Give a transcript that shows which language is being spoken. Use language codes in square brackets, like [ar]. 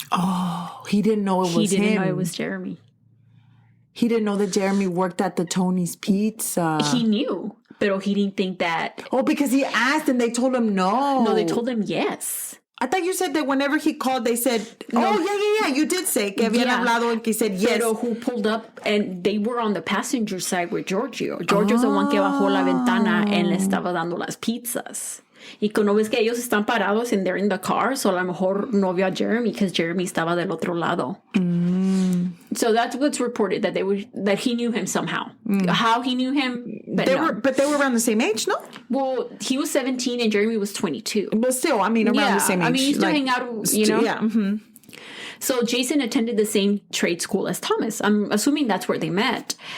[en] Oh, he didn't know it was him. He didn't know it was Jeremy. He didn't know that Jeremy worked at the Tony's Pizza. He knew, but he didn't think that. Oh, because he asked and they told him no. No, they told him yes. I thought you said that whenever he called, they said, yeah. You did say [es] que habían hablado [en] and que said yes. Pero who pulled up and they were on the passenger side with Giorgio. Giorgio's the one [es] que bajó la ventana [en] and [es] le estaba dando las pizzas. Y cuando ves que ellos están parados [en] and they're in the car, [es] so a lo mejor no vio a Jeremy because Jeremy estaba del otro lado. [en] So that's what's reported, that he knew him somehow. How he knew him, but they were around the same age, no? Well, he was 17 and Jeremy was 22. But still, I mean, around the same age. I mean, he used to hang out, you know? Yeah. Mm-hmm. So Jason attended the same trade school as Thomas. I'm assuming that's where they met.